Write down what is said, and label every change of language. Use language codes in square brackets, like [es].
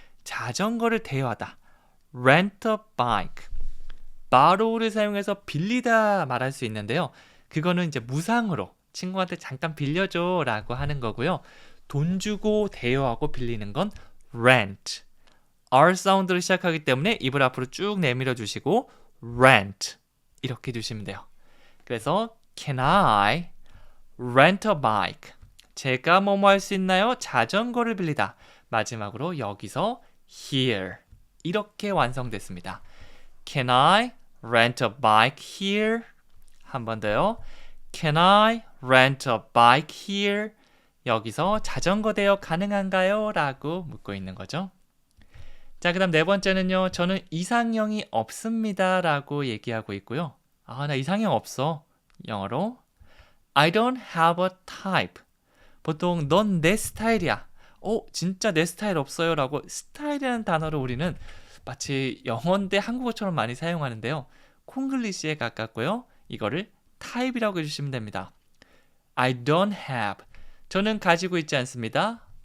[ko] 자전거를 대여하다, [en] rent a bike, [ko] borrow를 사용해서 빌리다 말할 수 있는데요. 그거는 이제 무상으로 친구한테 잠깐 빌려줘 라고 하는 거고요. 돈 주고 대여하고 빌리는 건 rent. R 사운드로 시작하기 때문에 입을 앞으로 쭉 내밀어 주시고 rent 이렇게 해주시면 돼요. [en] 그래서 Can I rent a bike? [ko] 제가 뭐뭐 할 수 있나요? 자전거를 빌리다. 마지막으로 여기서 [en] here [ko] 이렇게 완성됐습니다. [en] Can I rent a bike here? [ko] 한 번 더요. [en] Can I rent a bike here? [ko] 여기서 자전거 대여 가능한가요? 라고 묻고 있는 거죠. 자, 그 다음 네 번째는요. 저는 이상형이 없습니다. 라고 얘기하고 있고요. 나 이상형 없어. [en] 영어로 I don't have a type. [ko] 보통 넌 내 스타일이야. 진짜 내 스타일 없어요. 라고 스타일이라는 단어를 우리는 마치 영어인데 한국어처럼 많이 사용하는데요. 콩글리시에 가깝고요. 이거를 타입이라고 해주시면 됩니다. [en] I don't have. [ko] 저는 가지고 있지 않습니다.